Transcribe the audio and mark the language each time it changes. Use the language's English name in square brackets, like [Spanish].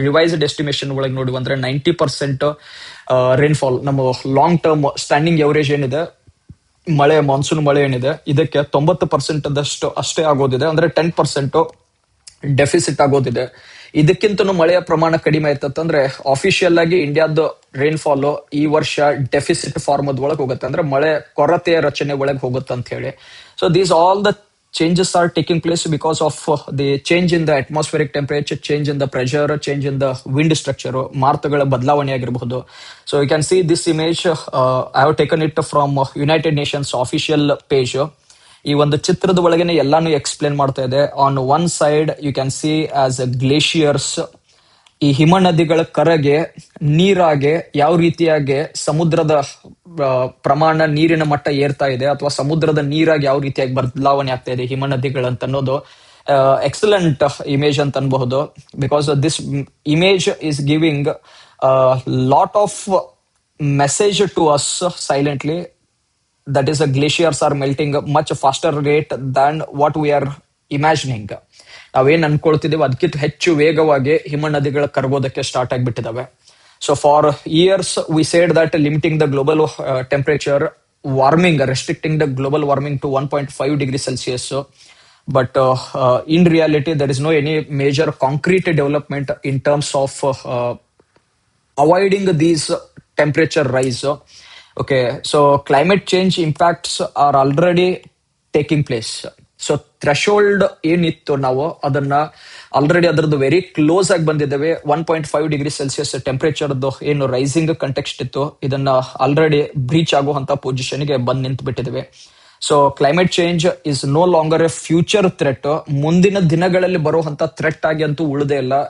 [Kannada] Revised estimation ಒಳಗೆ ನೋಡಿ ಬಂದ್ರೆ 90% ರೈನ್ ಫಾಲ್, ನಮ್ಮ ಲಾಂಗ್ ಟರ್ಮ್ ಸ್ಟ್ಯಾಂಡಿಂಗ್ ಎವರೇಜ್ ಏನಿದೆ ಮಾನ್ಸೂನ್ ಮಳೆ ಏನಿದೆ ಇದಕ್ಕೆ 90% ಅಷ್ಟೇ ಆಗೋದಿದೆ. ಅಂದ್ರೆ 10% ಡೆಫಿಸಿಟ್ ಆಗೋದಿದೆ. ಇದಕ್ಕಿಂತನೂ ಮಳೆಯ ಪ್ರಮಾಣ ಕಡಿಮೆ ಆಯ್ತಂದ್ರೆ ಅಫಿಷಿಯಲ್ ಆಗಿ ಇಂಡಿಯಾದ ರೈನ್ಫಾಲ್ ಈ ವರ್ಷ ಡೆಫಿಸಿಟ್ ಫಾರ್ಮದ್ ಒಳಗೆ ಹೋಗುತ್ತೆ, ಅಂದ್ರೆ ಮಳೆ ಕೊರತೆಯ ರಚನೆ ಒಳಗೆ ಹೋಗುತ್ತೆ ಅಂತ ಹೇಳಿ. [English] so these all the changes are taking place because of the change in the atmospheric temperature, change in the pressure, change in the wind structure, [Kannada] ಮಾರುತಗಳ ಬದಲಾವಣೆ ಆಗಿರಬಹುದು. [English] So you can see this image, I have taken it from United Nations official page. [Kannada] ಈ ಒಂದು ಚಿತ್ರದ ಒಳಗೇನೆ ಎಲ್ಲಾನು explain ಮಾಡ್ತಾ ಇದೆ. [English] on one side you can see as glaciers, [Kannada] ಈ ಹಿಮ ನದಿಗಳ ಕರಗೆ ನೀರಾಗೆ ಯಾವ ರೀತಿಯಾಗಿ ಸಮುದ್ರದ ಪ್ರಮಾಣ, ನೀರಿನ ಮಟ್ಟ ಏರ್ತಾ ಇದೆ, ಅಥವಾ ಸಮುದ್ರದ ನೀರಾಗಿ ಯಾವ ರೀತಿಯಾಗಿ ಬದಲಾವಣೆ ಆಗ್ತಾ ಇದೆ ಹಿಮ ನದಿಗಳಂತ ಅನ್ನೋದು ಎಕ್ಸಲೆಂಟ್ ಇಮೇಜ್ ಅಂತ ಅನ್ಬಹುದು. [English] Because this image is giving lot of message to us silently, that is, the glaciers are melting much faster rate than what we are imagining. [Kannada] ನಾವೇನ್ ಅನ್ಕೊಳ್ತಿದ್ದೇವೆ ಅದಕ್ಕಿಂತ ಹೆಚ್ಚು ವೇಗವಾಗಿ ಹಿಮ ನದಿಗಳ ಕರಗೋದಕ್ಕೆ start ಆಗಿಬಿಟ್ಟಿದಾವೆ. [English] So for years we said that limiting the global temperature warming, restricting the global warming to 1.5 degree Celsius. But in reality, there is no any major concrete development in terms of avoiding these temperature rise. Okay, so climate change impacts are already taking place. [Kannada] So threshold ಏನಿತ್ತು ನಾವು ಅದನ್ನ already ಅದರದ್ದು very close ಆಗಿ ಬಂದಿದ್ದೇವೆ. 1.5 degree Celsius ಟೆಂಪರೇಚರ್ದು ಏನು rising context ಇತ್ತು ಇದನ್ನ already breach ಆಗುವಂತ ಪೊಸಿಷನ್ಗೆ ಬಂದ್ ನಿಂತು ಬಿಟ್ಟಿದ್ದೇವೆ. [English] so climate change is no longer a future threat, [Kannada] ಮುಂದಿನ ದಿನಗಳಲ್ಲಿ ಬರುವಂತ ಥ್ರೆಟ್ ಆಗಿ ಅಂತೂ ಉಳಿದೇ ಇಲ್ಲ.